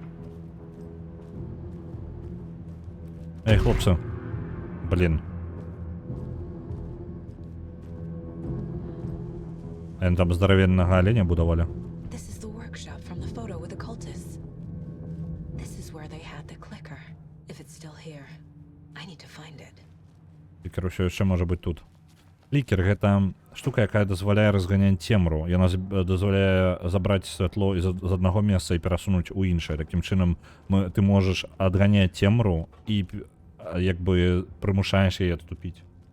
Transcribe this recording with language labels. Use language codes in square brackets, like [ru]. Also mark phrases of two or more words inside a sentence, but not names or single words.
[be] Ей, хлопці. Блін. Яны там здаравеннага аленя будавалі. [en] This is the workshop from the photo with the cultists. This is where they had the clicker. If it's still here, I need to find it. [be] Лікер усё яшчэ можа быць тут. Лікер гэта штука, якая дазваляе разганяць цемру. Яна дазваляе забраць святло з аднаго месца і перасунуць у іншае. Такім чынам ты можаш адганяць цемру і як бы прымушаеш яе адступіць.